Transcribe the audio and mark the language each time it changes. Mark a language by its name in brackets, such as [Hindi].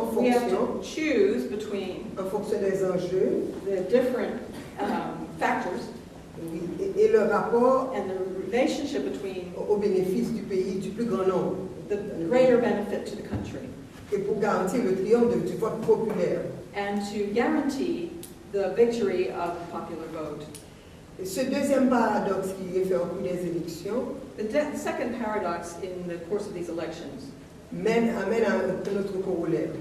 [English] we have to choose between [French] en fonction des enjeux [English] the different factors [French] oui, et le rapport [English] and the relationship between [French] au bénéfice du pays, du plus grand nombre. [English] the greater benefit to the country [French] Et pour garantir le triomphe du vote populaire. [English] and to guarantee the victory of the popular vote. [French] Et ce deuxième paradoxe qui réfère au cours des élections [English] The second paradox in the course of these elections [French] amène à un autre corollaire.